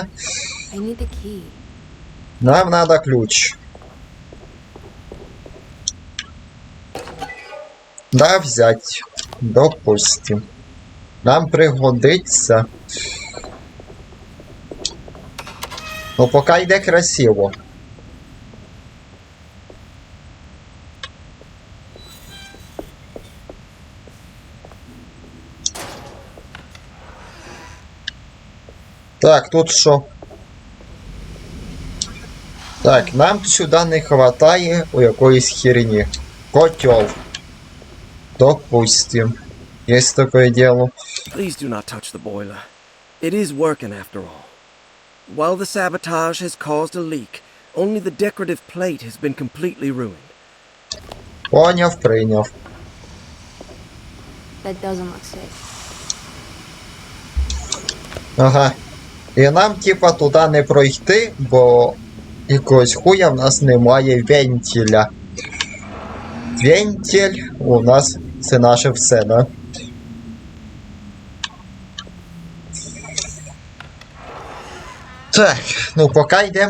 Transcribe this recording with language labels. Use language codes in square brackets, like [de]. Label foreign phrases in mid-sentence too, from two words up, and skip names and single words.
[en] I need the key. [ru] Нам надо ключ. Да, взять. Допустим. Нам пригодиться. [uk] Ну, поки йде красиво. Так, тут що? Так, нам сюди не хватає у якоїсь херні. Котел. [ru] Допустим. Есть такое дело. [en] Please do not touch the boiler. It is working after all. While the sabotage has caused a leak, only the decorative plate has been completely ruined. [uk] Поняв, прийняв. [en] That doesn't look safe. Ага. [uk] І нам, типа, туди не пройти, бо якогось хуя в нас немає вентиля. Вентиль у нас це наше все, да? Так, ну поки йдемо.